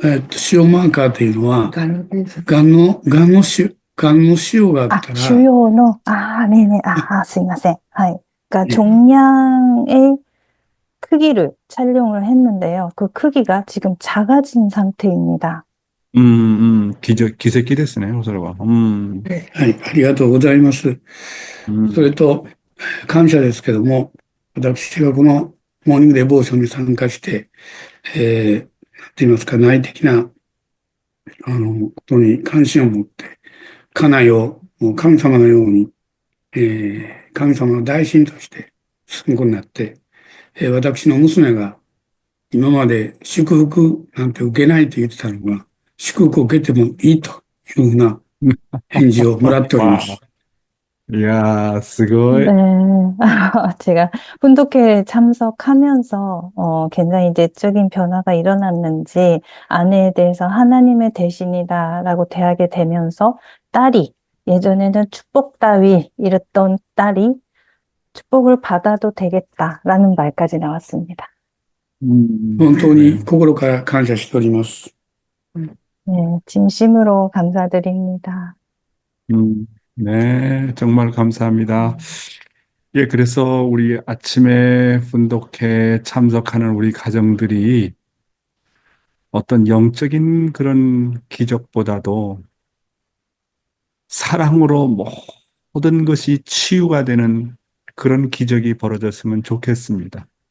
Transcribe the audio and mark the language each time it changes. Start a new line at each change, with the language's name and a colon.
Japanese: 腫瘍マーカーというのは、がんの検査。がんの腫瘍があったら、
Korean: 주요의, 네네,
Japanese: すいません. はい.
Korean: 그러니까 네. 종양의 크기를 촬영을 했는데요. 그 크기가 지금 작아진 상태입니다. 기색기ですね, それは.
Japanese: はい、ありがとうございます。それと、感謝ですけども、私がこのモーニングデボーションに参加して、なんて言いますか、内的な、ことに関心を持って、家内をもう神様のように、神様の大臣として進むことになって、私の娘が今まで祝福なんて受けないと言ってたのが、祝福を受けてもいいというふうな返事をもらっております。
Korean: 이야,
Japanese: すごい.
Korean: 네, 제가 훈독회에 참석하면서 굉장히 내적인 변화가 일어났는지 아내에 대해서 하나님의 대신이다라고 대하게 되면서 딸이 예전에는 축복 따위 이랬던 딸이 축복을 받아도 되겠다라는 말까지 나왔습니다.
Japanese: 本当に心から感謝しております。
Korean: 네, 진심으로 감사드립니다. 네, 정말 감사합니다. 예, 그래서 우리 아침에 분독회 참석하는 우리 가정들이 어떤 영적인 그런 기적보다도 사랑으로 모든 것이 치유가 되는 그런 기적이 벌어졌으면 좋겠습니다.